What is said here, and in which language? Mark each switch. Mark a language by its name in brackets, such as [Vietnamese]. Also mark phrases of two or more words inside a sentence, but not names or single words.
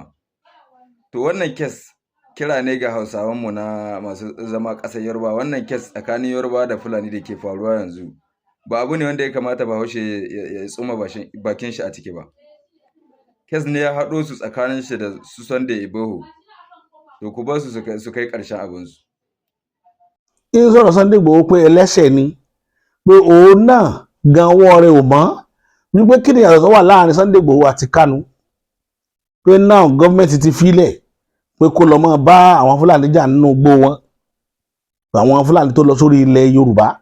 [Hausa] To wannan kes kira ne ga Hausawanmu na masu zama ƙasar Yoruba, wannan kes tsakanin Yoruba da Fulani da ke faruwa yanzu ba abu ne wanda ya kamata Bahaushe ya tsoma bakin shi a ciki ba. Kes ne ya haɗo su tsakanin shi da su Sunday Igboho, to ku bar su kai ƙarshen abinsu. [Yoruba] ń sọ̀rọ̀ Sunday Igboho pé ẹlẹ́ṣẹ̀ ni pé òun náà gan ọwọ́ rẹ̀ ò mọ́ wípé kí ni ìyàtọ̀ tó wà láàrin Sunday Igboho àti Kanu pé náà gọ́ọ̀mẹ̀ntì ti filẹ̀ pé kó lọ máa bá àwọn Fúlàní jà nínú igbó wọn àwọn Fúlàní tó lọ sórí ilẹ̀ Yorùbá.